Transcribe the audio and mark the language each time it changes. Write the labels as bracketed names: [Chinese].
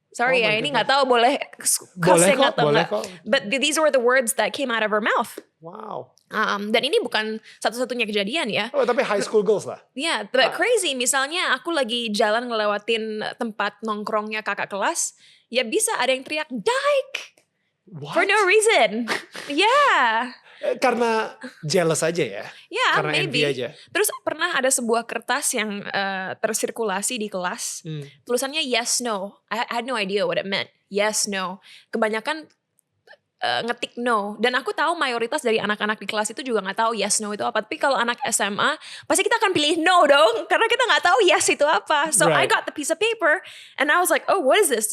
[Indonesian] Sorry ya, ini gak tahu boleh cussing atau enggak. [English] But these were the words that came out of her mouth. Wow. [Indonesian] Dan ini bukan satu-satunya kejadian ya. Oh, tapi [English] high school girls [Indonesian] lah. [English] Yeah, but crazy. [Indonesian] Misalnya aku lagi jalan ngelewatin tempat nongkrongnya kakak kelas, ya bisa ada yang teriak, Dyke! [English] What? For no reason. Yeah. [Indonesian] Karena jealous aja ya? [English] Yeah, [Indonesian] karena [English] maybe. [Indonesian] envy aja? Terus pernah ada sebuah kertas yang tersirkulasi di kelas. Tulisannya yes, no. [English] I had no idea what it meant. [Indonesian] Yes, no. Kebanyakan ngetik no. Dan aku tahu mayoritas dari anak-anak di kelas itu juga gak tahu yes, no itu apa. Tapi kalau anak SMA, pasti kita akan pilih no dong. Karena kita gak tahu yes itu apa. [English] So I got the piece of paper and I was like, oh, what is this?